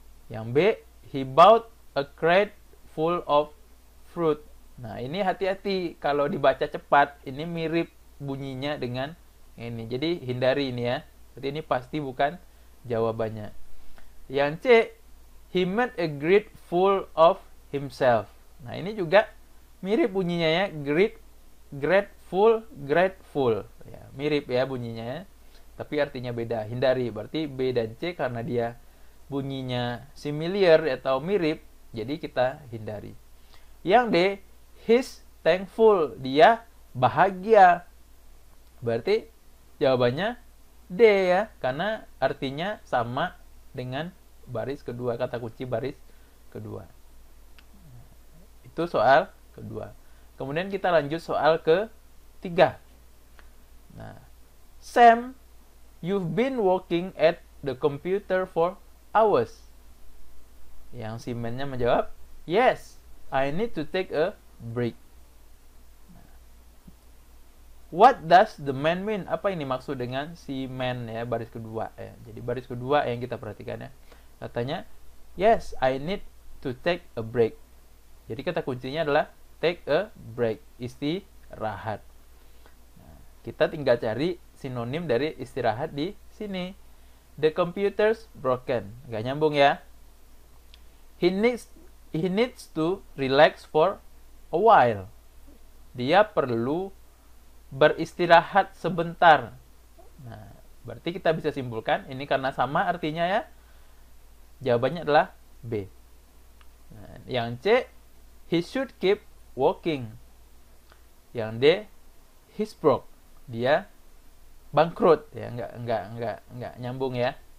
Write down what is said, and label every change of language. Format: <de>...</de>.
<id>Yang B,</id> <en>he bought a crate full of fruit.</en> <id>Nah, ini hati-hati kalau dibaca cepat, ini mirip bunyinya dengan ini. Jadi hindari ini ya. Berarti ini pasti bukan jawabannya. Yang C,</id> <en>he made a great fool of himself.</en> <id>Nah, ini juga mirip bunyinya ya, grateful. Ya, mirip ya bunyinya ya. Tapi artinya beda, hindari. Berarti B dan C karena dia bunyinya similar atau mirip, jadi kita hindari. Yang D,</id> <en>he's thankful.</en> <id>Dia bahagia. Berarti jawabannya D ya, karena artinya sama dengan baris kedua, kata kunci baris kedua. Itu soal kedua. Kemudian kita lanjut soal ketiga. Nah,</id> <en>Sam, you've been working at the computer for hours.</en> <id>Yang si man-nya menjawab,</id> <en>yes, I need to take a break. What does the man mean?</en> <id>Apa ini maksud dengan si man ya, baris kedua ya. Jadi baris kedua yang kita perhatikan ya. Katanya,</id> <en>yes, I need to take a break.</en> <id>Jadi kata kuncinya adalah</id> <en>take a break,</en> <id>istirahat. Nah, kita tinggal cari sinonim dari istirahat di sini.</id> <en>The computer's broken.</en> <id>Gak nyambung ya.</id> <en>He needs to relax for a while.</en> <id>Dia perlu beristirahat sebentar. Nah, berarti kita bisa simpulkan ini karena sama artinya ya. Jawabannya adalah B. Nah, yang C,</id> <en>he should keep walking.</en> <id>Yang D,</id> <en>he's broke.</en> <id>Dia bangkrut ya, enggak nyambung ya.</id>